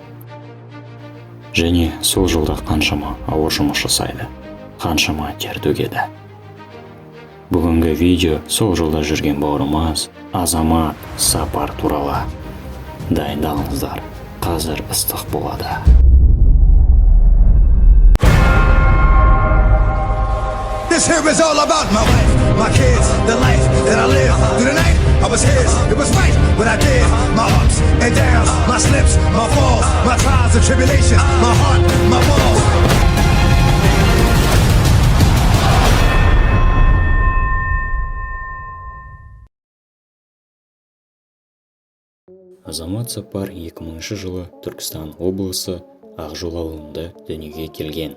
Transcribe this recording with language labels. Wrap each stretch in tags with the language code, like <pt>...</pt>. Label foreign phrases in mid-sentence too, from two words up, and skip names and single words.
<kk>Және сол жолда қаншама ауыр жұмыс жасайды, қаншама тер төгеді. Бүгінгі видео сол жолда жүрген бауырымыз Азамат Сапар туралы. Дайындалыңыздар, қазір ыстық болады.</kk> <en>This here is all about my wife, my kids, the life that I live. Through the night, I was his, it was right what I did. My ups and downs, my slips, my falls, my trials and tribulations, my heart, my walls.</en> <kk>Азамат Сапар 2000 жылы Түркістан облысы Ақжол ауылында дүниеге келген.</kk>